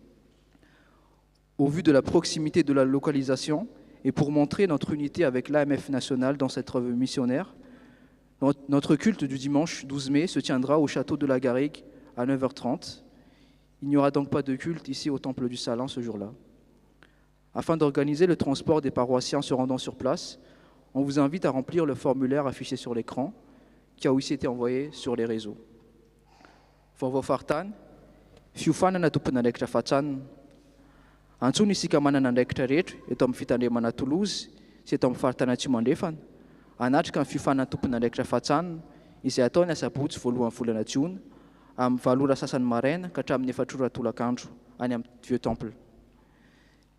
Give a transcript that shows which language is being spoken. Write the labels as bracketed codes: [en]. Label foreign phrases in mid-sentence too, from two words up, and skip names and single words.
[fr] Au vu de la proximité de la localisation et pour montrer notre unité avec l'AMF national dans cette œuvre missionnaire, notre culte du dimanche 12 mai se tiendra au château de la Garrigue à 9h30. Il n'y aura donc pas de culte ici au temple du Salin ce jour-là. Afin d'organiser le transport des paroissiens se rendant sur place, on vous invite à remplir le formulaire affiché sur l'écran qui a aussi été envoyé sur les réseaux. [mg] Vaovao faritany, fiofanana tompony andraikitra fahatsanina. Antsony isika manana andraikitra rehetra eto amin'ny fitandremana Toulouse sy eto amin'ny faritany Atsimo andrefana, hanatrika ny fiofanana tompony andraikitra fahatsanina izay ataony asabotsy voalohan'ny volana Jiona amin'ny 7 ora sasany maraina ka hatramin'ny 4 ora tolakandro any amin'ny Vieux Temple.